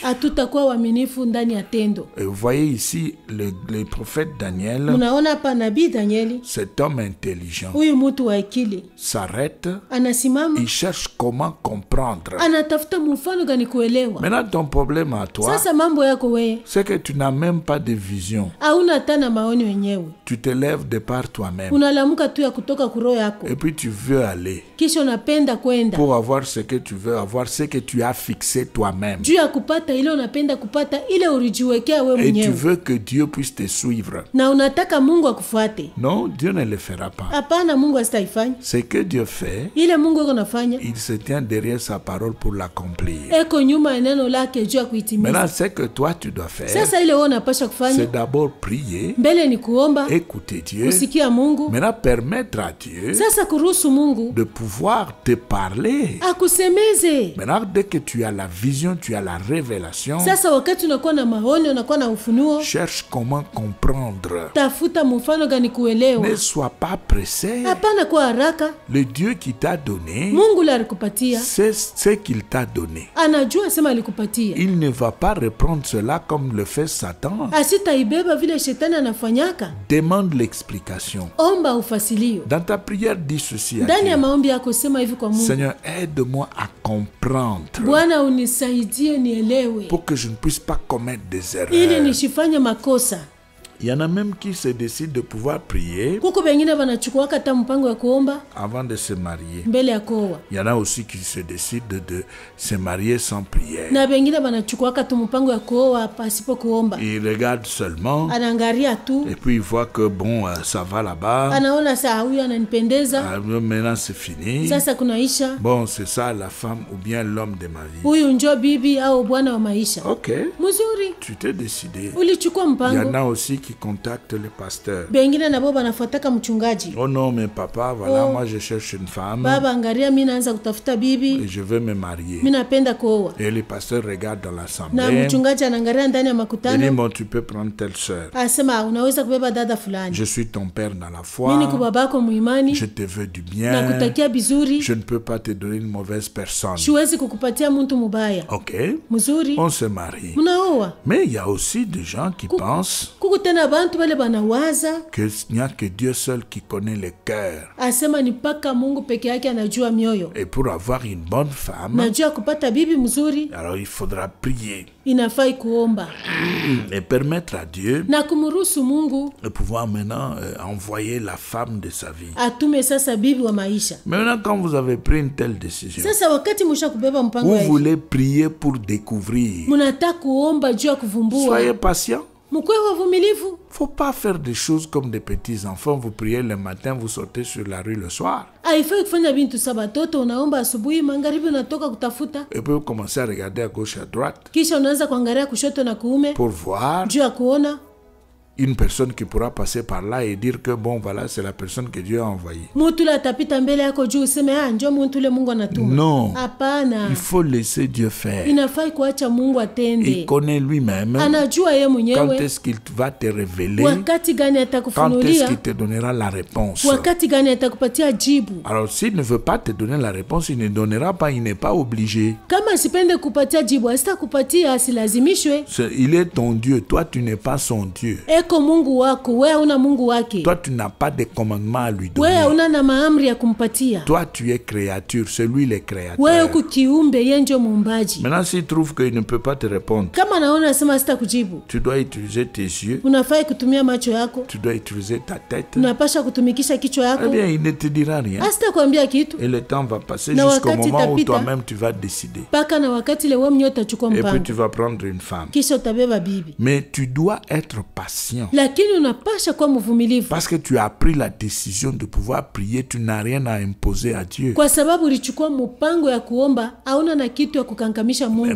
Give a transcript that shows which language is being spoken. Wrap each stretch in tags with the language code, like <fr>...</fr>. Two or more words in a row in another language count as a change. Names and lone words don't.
<sw>Hatutakuwa waaminifu ndani ya tendo.</sw> <fr>Et vous voyez ici le prophète Daniel.</fr> <sw>Munaona hapa nabii Danieli,</sw> <fr>cet homme intelligent,</fr> <sw>huyu mtu wa akili,</sw> <fr>s'arrête,</fr> <sw>anasimama,</sw> <fr>il cherche comment comprendre.</fr> <sw>Anatafuta mfano gani kuelewa.</sw> <fr>Maintenant ton problème à toi,</fr> <sw>sasa mambo yako wewe,</sw> <fr>c'est que tu n'as même pas de vision.</fr> <sw>Hauna tena maonyo yenyewe.</sw> <fr>Tu te lèves de par toi-même.</fr> <sw>Unalamuka tu ya kutoka kuroho yako.</sw> <fr>Et puis tu veux aller.</fr> <sw>Kisha unapenda kwenda.</sw> <fr>Pour avoir ce que tu veux avoir, ce que tu as fixé toi-même.</fr> <sw>Juu ya kupata ile unapenda kupata ile ulijiwekea wewe mwenyewe.</sw> <fr>Et tu veux que Dieu puisse te suivre.</fr> <sw>Na unataka Mungu akufuate.</sw> <fr>Non, Dieu ne le fera pas.</fr> <sw>Hapana, Mungu asitaifanya.</sw> <fr>Ce que Dieu fait,</fr> <sw>ile Mungu anafanya,</sw> <fr>il se tient derrière sa parole pour l'accomplir.</fr> <sw>Eko nyuma ya neno lake juu ya kuitimiza.</sw> <fr>Maintenant, ce que toi tu dois faire,</fr> <sw>sasa ile wewe unapaswa kufanya,</sw> <fr>c'est d'abord prier,</fr> <sw>mbele ni kuomba,</sw> <fr>écouter Dieu,</fr> <sw>kusikia Mungu.</sw> <fr>Maintenant permettre à Dieu,</fr> <sw>sasa kuruhusu Mungu</sw> <fr>de pouvoir te parler.</fr> <sw>Akusemeze.</sw> <fr>Maintenant, dès que tu as la vision, tu as la révélation,</fr> <sw>sasa wakati unakuwa na maonyo, unakuwa na ufunuo,</sw> <fr>cherche comment comprendre.</fr> <sw>Tafuta mfano gani kuelewa.</sw> <fr>Ne sois pas pressé.</fr> <sw>Hapana kwa haraka.</sw> <fr>Le Dieu qui t'a donné,</fr> <sw>Mungu la alikupatia,</sw> <fr>c'est ce qu'il t'a donné.</fr> <sw>Anajua sema alikupatia.</sw> <fr>Il ne va pas reprendre cela comme le fait Satan.</fr> <sw>Asitaibeba vile shetani anafanyaka.</sw> <fr>Demande l'explication.</fr> <sw>Omba ufasilio.</sw> <fr>Dans ta prière, dis ceci à Dieu.</fr> <sw>Ndani ya maombi yako sema hivi kwa Mungu.</sw> <fr>Seigneur, aide-moi à comprendre.</fr> <sw>Bwana unisaidie nielewe.</sw> <fr>Pour que je ne puisse pas commettre des erreurs.</fr> <sw>Ili nisifanye makosa.</sw> <fr>Il y en a même qui se décident de pouvoir prier</fr> <sw>kuko bengine banachukua hata mpango ya kuomba</sw> <fr>avant de se marier.</fr> <sw>Mbele ya kuoa.</sw> <fr>Il y en a aussi qui se décident de se marier sans prière.</fr> <sw>Na bengine banachukua hata mpango ya kuoa pasipo kuomba.</sw> <fr>Ils regardent seulement.</fr> <sw>Anaangalia tu.</sw> <fr>Et puis ils voient que bon, ça va là-bas.</fr> <sw>Anaona saa huyu ananipendeza.</sw> <fr>Maintenant c'est fini.</fr> <sw>Sasa kunaisha.</sw> <fr>Bon, c'est ça la femme ou bien l'homme de ma vie.</fr> <sw>Huyu njo bibi au bwana wa maisha.</sw> <fr>OK.</fr> <sw>Mzuri.</sw> <fr>Tu t'es décidé.</fr> <sw>Ulichukua mpango.</sw> <fr>Il y en a aussi qui contactent le pasteur.</fr> <sw>Bengine na baba nafuataka mchungaji.</sw> <fr>Oh non, mais papa, voilà, moi je cherche une femme.</fr> <sw>Baba angalia mimi naanza kutafuta bibi.</sw> <fr>Et je veux me marier.</fr> <sw>Mimi napenda kuoa.</sw> <fr>Et le pasteur regarde dans l'assemblée.</fr> <sw>Na mchungaji anaangalia ndani ya makutano.</sw> <fr>Il dit bon, tu peux prendre telle sœur.</fr> <sw>Asema unaweza kubeba dada fulani.</sw> <fr>Je suis ton père dans la foi.</fr> <sw>Mimi ni babako muimani.</sw> <fr>Je te veux du bien.</fr> <sw>Nakutakia bizuri.</sw> <fr>Je ne peux pas te donner une mauvaise personne.</fr> <sw>Siwezi kukupatia mtu mubaya.</sw> <fr>OK.</fr> <sw>Mzuri.</sw> <fr>On se marie.</fr> <sw>Munaoa.</sw> <fr>Mais il y a aussi des gens qui pensent</fr> <sw>kukutana bantu bale banawaza</sw> <fr>qu'il n'y a que Dieu seul qui connaît le cœur.</fr> <sw>Asema ni paka Mungu peke yake anajua mioyo.</sw> <fr>Et pour avoir une bonne femme,</fr> <sw>najua kupata bibi mzuri,</sw> <fr>alors il faudra prier.</fr> <sw>Inafai kuomba.</sw> <fr>Et permettre à Dieu</fr> <sw>na kumruhusu Mungu</sw> <fr>de pouvoir maintenant envoyer la femme de sa vie.</fr> <sw>Atume sasa bibi wa maisha.</sw> <fr>Maintenant quand vous avez pris une telle décision,</fr> <sw>sasa wakati mshakubeba mpango</sw> <fr>vous voulez prier pour découvrir.</fr> <sw>Mnataka kuomba juu ya kuvumbua.</sw> <fr>Soyez patient.</fr> <sw>Mkwe wavumilivu.</sw> <fr>Faut pas faire des choses comme des petits enfants. Vous priez le matin, vous sautez sur la rue le soir.</fr> <sw>Haifai kufanya bintu saba toto unaomba asubuhi, magharibi unatoka kutafuta.</sw> <fr>Et puis vous commencez à regarder à gauche et à droite.</fr> <sw>Kisha unaanza kuangalia kushoto na kuume.</sw> <fr>Pour voir.</fr> <sw>Juu ya kuona</sw> <fr>une personne qui pourra passer par là et dire que bon voilà c'est la personne que Dieu a envoyée. Non.</fr> <sw>Apana.</sw> <fr>Il faut laisser Dieu faire. Il connaît lui-même quand est-ce qu'il va te révéler, quand est-ce qu'il te donnera la réponse. Alors s'il ne veut pas te donner la réponse, il ne donnera pas, il n'est pas obligé. Il est ton Dieu, toi tu n'es pas son Dieu.</fr> <sw>Mungu wako, wewe una Mungu wake.</sw> <fr>Toi tu n'as pas de commandement à lui donner.</fr> <sw>Wewe una na maamri ya kumpatia.</sw> <fr>Toi tu es créature, c'est lui le créateur.</fr> <sw>Wewe uko kiumbe, yeye ndio muumbaji.</sw> <fr>Maintenant s'il trouve qu'il ne peut pas te répondre,</fr> <sw>kama naona sema sita kujibu,</sw> <fr>tu dois utiliser tes yeux.</fr> <sw>Unafai kutumia macho yako.</sw> <fr>Tu dois utiliser ta tête.</fr> <sw>Unapasha kutumikisha kichwa yako.</sw> <fr>Eh bien, il ne te dira rien.</fr> <sw>Asita kuambia kitu.</sw> <fr>Et le temps va passer jusqu'au moment où toi-même tu vas décider.</fr> <sw>Paka na wakati le wewe mwenyewe utachukua mpango.</sw> <fr>Et puis tu vas prendre une femme.</fr> <sw>Kisha utabeba bibi.</sw> <fr>Mais tu dois être patient.</fr> <sw>Lakini unapasha kuwa mvumilivu.</sw> <fr>Parce que tu as pris la décision de pouvoir prier, tu n'as rien à imposer à Dieu.</fr> <sw>Kwa sababu ulichukua mpango ya kuomba, hauna na kitu ya kukankamisha Mungu.</sw>